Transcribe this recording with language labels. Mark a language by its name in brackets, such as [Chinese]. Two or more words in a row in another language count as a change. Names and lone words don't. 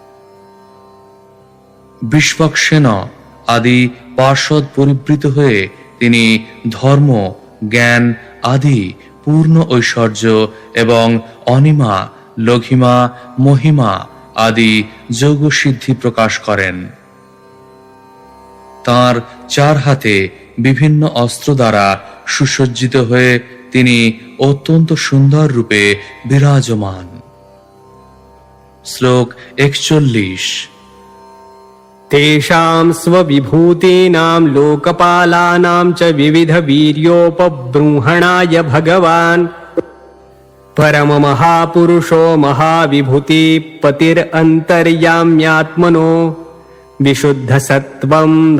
[Bangla] বিশ্বক্সেন আদি পার্ষদ পরিবৃত হয়ে তিনি ধর্ম, জ্ঞান আদি পূর্ণ ঐশ্বর্য এবং অনিমা, লঘিমা, মহিমা আদি যোগসিদ্ধি প্রকাশ করেন। তাঁর 4 হাতে বিভিন্ন অস্ত্র দ্বারা সুসজ্জিত হয়ে তিনি অত্যন্ত সুন্দর রূপে বিরাজমান। শ্লোক 41। [Sanskrit] तेषां स्वविभूतीनां लोकपालानां च विविधवीर्योपबृंहणाय भगवान् परममहापुरुषो महाविभूतिपतिरन्तर्याम्यात्मनो विशुद्धसत्त्वं